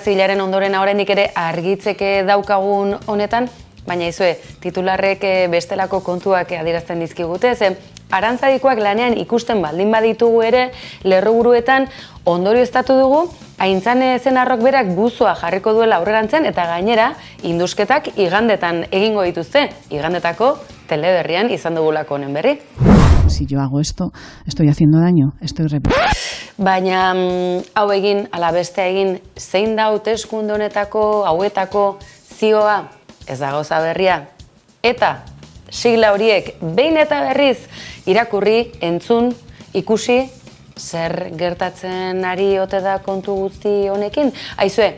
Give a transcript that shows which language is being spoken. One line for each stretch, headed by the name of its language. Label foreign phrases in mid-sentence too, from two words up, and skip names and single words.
Basque: Zibilaren ondoren oraindik ere argitzeke daukagun honetan, baina izue, titularrek bestelako kontuak adierazten dizkigute, ze arantzadikoak lanean ikusten baldin baditugu ere, lerroburuetan ondorioztatu dugu, Aintzane Zenarrok berak buzua jarriko duela aurrerantzen eta gainera indusketak igandetan egingo dituzte, igandetako teleberrian izan dugulako honen berri.
Spanish: Si yo hago esto, estoy haciendo daño, estoy
Basque: Baina hau egin, ala bestea egin, zein da hauteskunde honetako, hauetako zioa, ez da gauza berria. Eta sigla horiek behin eta berriz irakurri, entzun, ikusi, zer gertatzen ari ote da kontu guzti honekin.